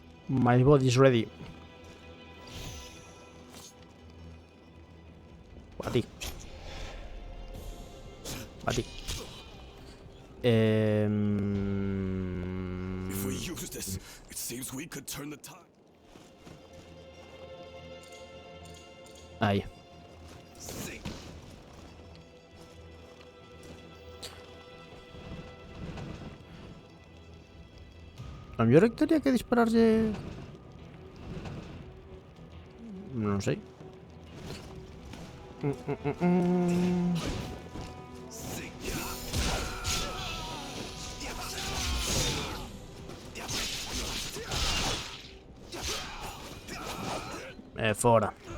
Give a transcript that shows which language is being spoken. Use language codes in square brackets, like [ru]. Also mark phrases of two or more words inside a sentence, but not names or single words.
[en] My body's ready. [es] A ti. A ti. [en] If we use this, it seems we could turn the tide. [es] Ahí. A lo mejor tendría que dispararle... No sé. [pt] Fora.